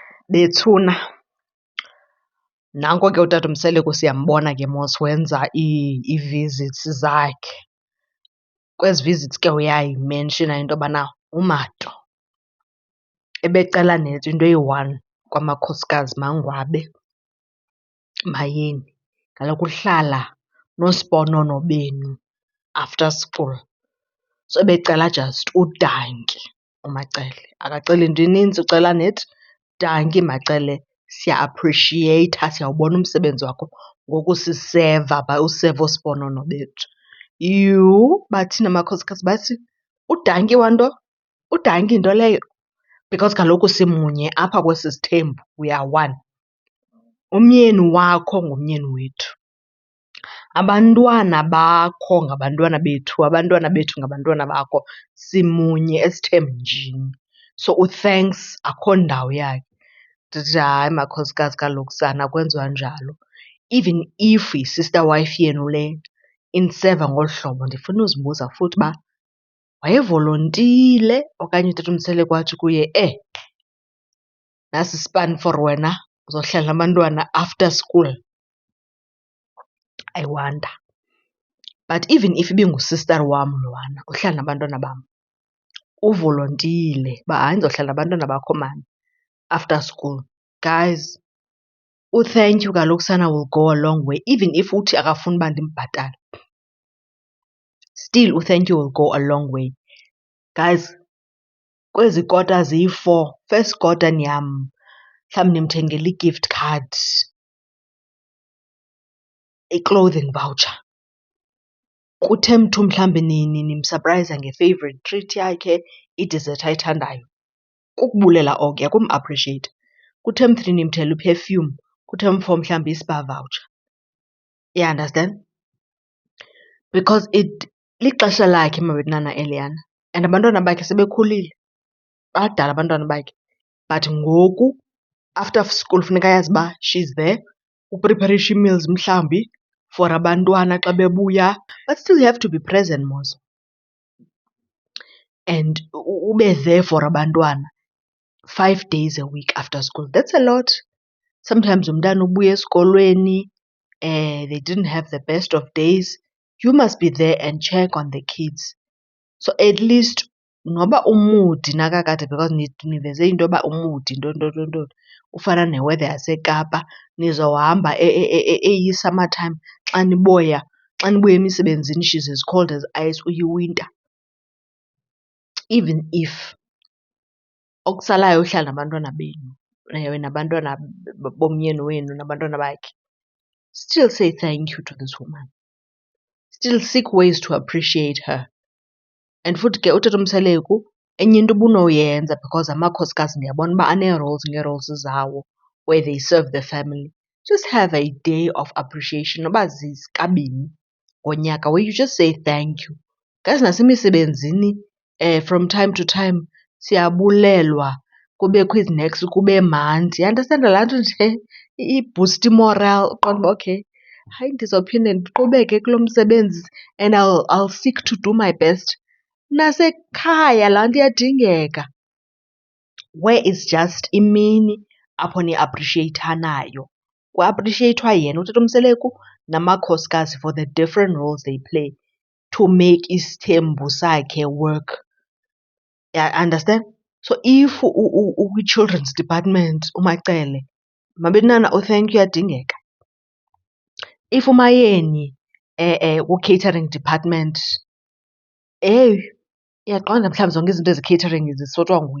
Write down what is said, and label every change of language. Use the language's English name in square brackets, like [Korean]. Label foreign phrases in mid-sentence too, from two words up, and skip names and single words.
[Xhosa] Bethuna, nanko ke utata Mseleko siyambona ke mos wenza ii-visits zakhe. Kwezi visits ke uyayimenshina into yobana uMato ebecela nett into eyi-one kwamakhosikazi mangwabe, Mayeni, kaloku uhlala noosponono benu [English] after school. [Xhosa] So ebecela just udanki uMacele. Akaceli nto inintsi, ucela nett danki Macele. Siya-apprecieyitha, siyawubona umsebenzi wakho ngokusiseva useva oosponono bethu. Yhu! Bathini amakhosikazi? Bathi, udanki wanto? Udanki nto leyo? Because kaloku simunye apha kwesi sithembu, [English] we are one. [Xhosa] Umyeni wakho ngumyeni wethu. Abantwana bakho ngabantwana bethu, abantwana bethu ngabantwana bakho. Simunye esithembunjini. So u-thanks akho ndawo yakhe. Ndithi hayi makhosikazi, kaloku sana akwenziwa njalo. [English] Even if [Xhosa] yi- [English] sister wife [Xhosa] yenu le iniseva ngolu hlobo, ndifuna uzibuza futhi uba wayevolontile okanye utata uMseleko wathi kuye, nasi isipani for wena, uzohlala nabantwana [English] after school? I wonder. But even if [Xhosa] ibingusister wam lowana uhlala nabantwana bam, uvolontile uba hayi ndizohlala nabantwana bakho mani [English] after school. Guys, u-thank you [Xhosa] kaloku sana [English] will go a long way. [Xhosa] Even if uthi akafuni uba ndimbhatale, [English] still u-thank you will go a long way. Guys, [Xhosa] kwezi kota ziyi-four, first kota mhlawumbi nimthengela i- [English] gift card, [Xhosa] i- [English] clothing voucher. [Xhosa] Ku-term two mhlawumbi nimsapurayiza nge- [English] favourite treat [Xhosa] yakhe, i-dessert ayithandayo. Kukubulela okuya, kum-appreciate. Ku-term three nimthengela i-perfume, ku-term four mhlawumbi i- [English] spa voucher. You understand? [Xhosa] Because lixesha lakhe mabethunana eliyana and abantwana bakhe sebekhulile, badala abantwana bakhe. But ngoku [English] after school [Xhosa] funeka ayazi uba [English] she's there, [Xhosa] upriparisha ii-meals mhlawumbi for abantwana xa bebuya. [English] But still you have to be present mos. And ube there for abantwana 5 days a week after school. That's a lot. Sometimes [Xhosa] umntana ubuya esikolweni, [English] they didn't have the best of days. You must be there and check on the kids. [Xhosa] So at least noba umudi nakakade, because niveze into yoba umudi ntoni, ufana ne-weather yaseKapa, nizohamba eyi- [English] summer time [Xhosa] xa nibuya emisebenzini [English] she's as cold as ice [Xhosa] uyiwinta. Even if okusalayo uhlala nabantwana benu, nabantwana bomyeni wenu nabantwana bakhe, [English] still say thank you to this woman. Still seek ways to appreciate her. [Xhosa] And futhi ke utata uMseleko enye into ubunoyenza, because amakhosikazi ndiyabona uba anee-roles ngee-roles zawo [English] where they serve the family. Just have a day of appreciation, [Xhosa] noba zikabini ngonyaka, [English] where you just say thank you. [Xhosa] Guys, nasemisebenzini [English] from time to time [Xhosa] siyabulelwa, kubekho izineks, kube mandi. Understand laa nto nje ibhusta imoral, uqonda uba okay, hayi ndizophinde ndiqhubeke kulo msebenzi [English] and I'll seek to do my best. [Xhosa] Nasekhaya laa nto iyadingeka, [English] where it's just [Xhosa] imini apho niappreciathanayo. Kuappreciathwa yena utata uMseleko namakhosikazi [English] for the different roles they play to make [Xhosa] isithembu sakhe work. Understand? So if ukwi- [English] children's department [Xhosa] uMacele, mabethunana u-thank you uyadingeka. If uMayeni ku- [English] catering department, [Xhosa] iyaqonda mhlawumbi zonke izinto ezi-catering zisotshwa nguye.